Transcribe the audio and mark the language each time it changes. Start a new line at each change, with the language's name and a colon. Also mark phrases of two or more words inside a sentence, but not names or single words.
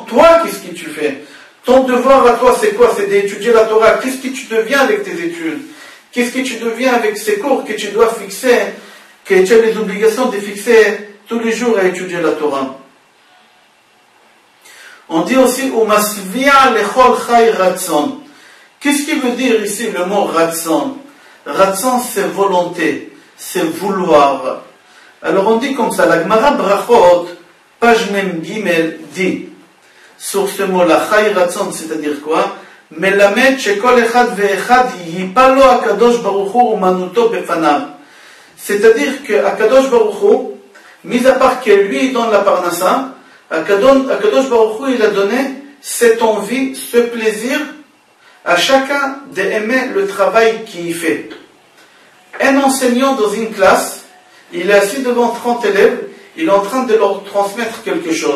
French: Toi, qu'est-ce que tu fais? Ton devoir à toi, c'est quoi? C'est d'étudier la Torah. Qu'est-ce que tu deviens avec tes études? Qu'est-ce que tu deviens avec ces cours que tu dois fixer, que tu as les obligations de fixer tous les jours à étudier la Torah? On dit aussi
Hebrew: ומשביע לכל חי רצון.
French: Qu'est-ce qui veut dire ici le mot ratzon? Ratzon, c'est volonté, c'est vouloir. Alors on dit comme ça, la Gemara Brachot, page Mem Gimel, dit sur ce mot-là,
Hebrew: חי רצון,
French: c'est-à-dire quoi?
Hebrew: מלמד שכל אחד ואחד ייפה לו הקדוש ברוך הוא אומנותו בפניו.
French: C'est-à-dire que Akadosh Baruch Hu, mis à part que lui donne la parnassa, Akadosh Baruch Hu, il a donné cette envie, ce plaisir à chacun d'aimer le travail qu'il fait. Un enseignant dans une classe, il est assis devant 30 élèves, il est en train de leur transmettre quelque chose.